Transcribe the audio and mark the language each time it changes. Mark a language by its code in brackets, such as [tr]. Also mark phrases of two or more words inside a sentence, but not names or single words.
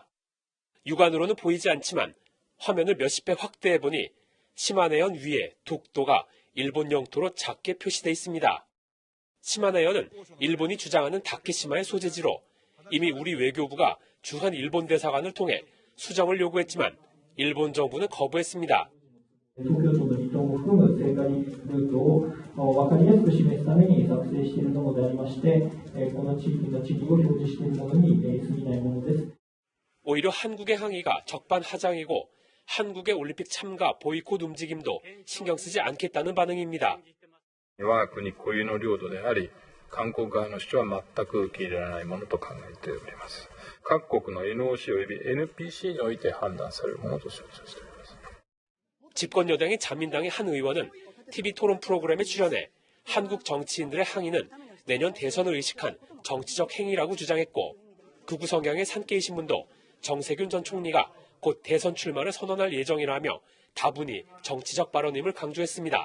[ko] 육안으로는 보이지 않지만 화면을 몇십 배 확대해보니 시마네현 위에 독도가 일본 영토로 작게 표시돼 있습니다. 시마네현은 일본이 주장하는 다케시마의 소재지로 이미 우리 외교부가 주한 일본 대사관을 통해 수정을 요구했지만 일본 정부는 거부했습니다. [ja] 東京都の離島も含む聖火ルートを分かりやすく示すために作成しているものでありまして、この地域の地理を表示しているものに過ぎないものです。 [ko] 오히려 한국의 항의가 적반하장이고 한국의 올림픽 참가 보이콧 움직임도 신경 쓰지 않겠다는 반응입니다. [ja] 我が国固有の領土であり、韓国側の主張は全く受け入れられないものと考えております。各国の NOC および NPC において判断されるものと承知しております。 [ko] 집권 여당인 자민당의 한 의원은 TV 토론 프로그램에 출연해 한국 정치인들의 항의는 내년 대선을 의식한 정치적 행위라고 주장했고 극우 성향의 산케이 신문도 정세균 전 총리가 곧 대선 출마를 선언할 예정이라며 다분히 정치적 발언임을 강조했습니다.